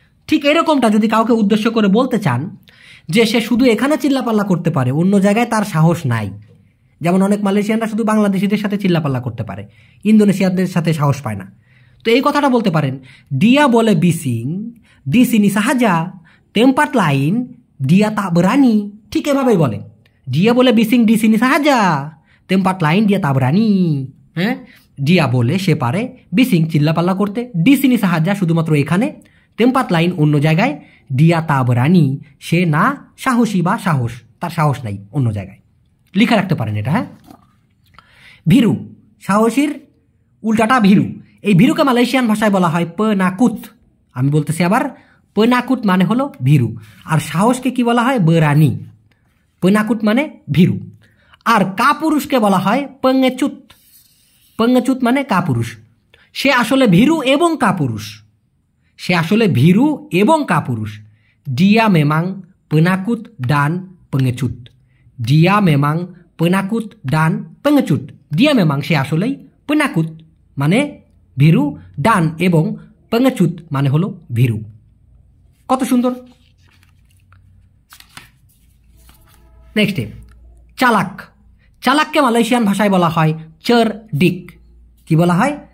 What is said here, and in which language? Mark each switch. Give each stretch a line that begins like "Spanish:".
Bangla: ঠিক এরকমটা যদি কাউকে উদ্দেশ্য করে বলতে চান যে সে শুধু এখানে চিল্লাপাল্লা করতে পারে, অন্য জায়গায় তার সাহস নাই। যেমন অনেক মালয়েশিয়ানরা শুধু বাংলাদেশিদের সাথে চিল্লাপাল্লা করতে পারে, ইন্দোনেশিয়ানদের সাথে সাহস পায় না। তো এই কথাটা বলতে পারেন, দিয়া বলে বিসিং
Malay: di sini sahaja, tempat lain dia tak berani।
Bangla: ঠিক এভাবেই বলে,
Malay: dia বলে বিসিং di sini sahaja, tempat lain dia tak berani।
Bangla: হ্যাঁ, দিয়া বলে সে পারে বিসিং চিল্লাপাল্লা করতে,
Malay: di sini sahaja
Bangla: শুধুমাত্র এখানে,
Malay: tempat lain
Bangla: অন্য জায়গায়,
Malay: dia tak berani
Bangla: সে না সাহসী বা সাহস, তার সাহস নাই অন্য জায়গায়। লিখে রাখতে পারেন এটা। হ্যাঁ, ভীরু, সাহসীর উল্টাটা ভীরু। এই ভীরুকে মালয়েশিয়ান ভাষায় বলা হয় পেনাকুত। আমি বলতেছি আবার, পেনাকুট মানে হলো ভীরু, আর সাহসকে কি বলা হয়? বেরানি। পেনাকুট মানে ভীরু। আর কাপুরুষকে বলা হয় পেঙ্গেচুত। পেঙ্গেচুত মানে কাপুরুষ। সে আসলে ভীরু এবং কাপুরুষ, সে আসলে ভীরু এবং কাপুরুষ।
Malay: dia memang penakut dan pengecut, dia memang penakut dan pengecut।
Bangla: dia memang সে আসলেই পেনাকুত মানে ভীরু, ডান এবং পেঙ্গেচুত মানে হলো ভীরু। কত সুন্দর। নেক্সটে চালাক। চালাককে মালয়েশিয়ান ভাষায় বলা হয় cerdik। কি বলা হয়?